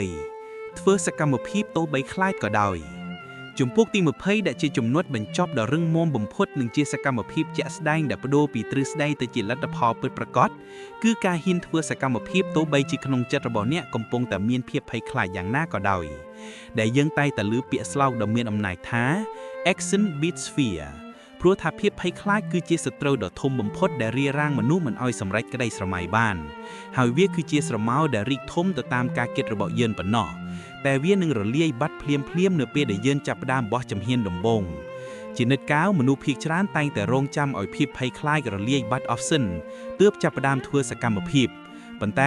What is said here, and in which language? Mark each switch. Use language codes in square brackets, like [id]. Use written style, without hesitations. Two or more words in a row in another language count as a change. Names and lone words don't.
[km] 20 ធ្វើសកម្មភាពទោះបីខ្លាចក៏ដោយជំពូកទី20ដែលជាជំនួតបញ្ចប់ដ៏រឹងមាំបំផុតនិងជាសកម្មភាពជាក់ស្ដែងដែលប ដូរពីទ្រឹស្ដីទៅជាលទ្ធផលពិតប្រាកដគឺការហ៊ានធ្វើសកម្មភាពទោះបីជាក្នុងចិត្តរបស់អ្នកកំពុងតែមានភាពភ័យខ្លាចយ៉ាងណាក៏ដោយដែលយើងតែងតែឮពាក្យស្លោកដ៏មានអំណាចថា [en] Action beats fear [km] ព្រោះថាភាពភ័យខ្លាចគឺជាសត្រូវដ៏ធំបំផុតដែលរារាំងមនុស្សមិនឲ្យសម្រេចក្តីស្រមៃបានហើយវាគឺជាស្រមោលដែលរីកធំទៅតាមការគិតរបស់យើងប៉ុណ្ណោះតែវានឹងរលាយបាត់ភ្លាមនៅពេលដែល យើងចាប់ផ្ដើមបោះជំហានដំបូងជានិច្ចកាលមនុស្សភាគច្រើនតែងតែរងចាំឲ្យភាពភ័យខ្លាចរលាយបាត់អស់សិនទើបចាប់ផ្ដើមធ្វើសកម្មភាពប៉ុន្តែ